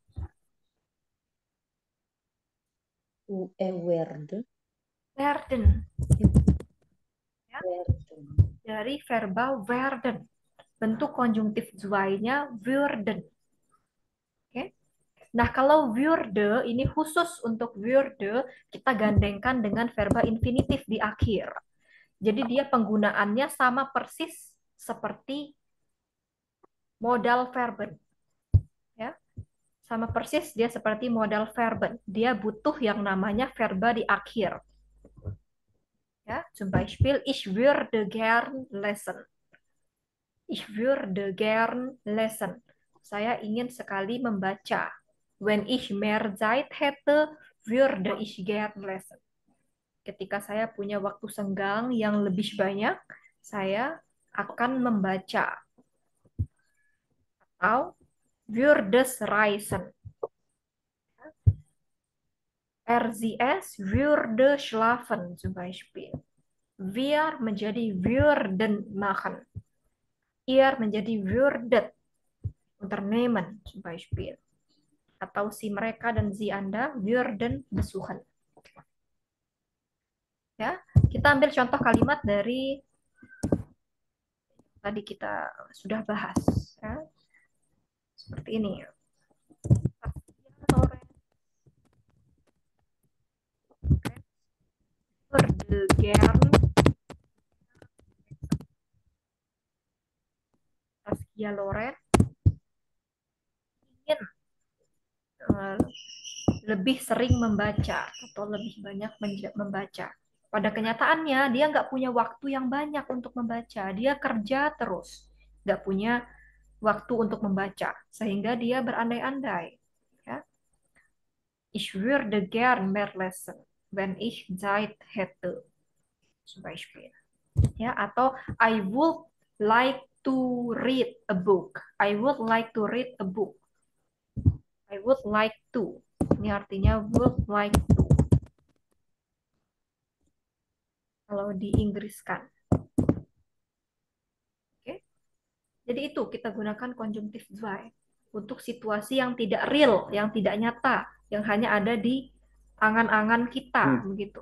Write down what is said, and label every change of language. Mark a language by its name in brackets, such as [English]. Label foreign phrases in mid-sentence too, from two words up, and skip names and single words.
[German] Werden. Werden. Ya. Werden. [Indonesian] Dari verba werden. Bentuk konjungtif zwei-nya würden. Oke. Nah, kalau würde ini khusus untuk würde kita gandengkan dengan verba infinitif di akhir. Jadi dia penggunaannya sama persis seperti [German] modal verben. [Indonesian] Ya. Sama persis dia seperti [German] modal verben. [Indonesian] Dia butuh yang namanya verba di akhir. [German] Ja, zum Beispiel, ich würde gern lesen. Ich würde gern lesen. [Indonesian] Saya ingin sekali membaca. [German] Wenn ich mehr Zeit hätte, würde ich gern lesen. [Indonesian] Ketika saya punya waktu senggang yang lebih banyak, saya akan membaca. [German] Atau würde reisen. RZS würde schlafen zum Beispiel. Wir menjadi würden machen. Ihr menjadi würdet unternehmen zum Beispiel. [Indonesian] Atau si mereka dan si Anda [German] würden besuchen. [Indonesian] Ya, kita ambil contoh kalimat dari tadi kita sudah bahas. Ya. Seperti ini. [German] Würde gern [Indonesian] Saskia Loren ingin lebih sering membaca atau lebih banyak membaca. Pada kenyataannya dia nggak punya waktu yang banyak untuk membaca. Dia kerja terus, nggak punya waktu untuk membaca, sehingga dia berandai-andai. Ya. [German] Ich würde gern mehr lesen, wenn ich Zeit hätte. Zum Beispiel. [Indonesian] Ya, atau [English] I would like to read a book. I would like to read a book. I would like to. [Indonesian] Ini artinya [English] would like to. [Indonesian] Kalau di Inggriskan. Oke. Jadi itu kita gunakan konjungtif zwei untuk situasi yang tidak real, yang tidak nyata, yang hanya ada di angan-angan kita, begitu.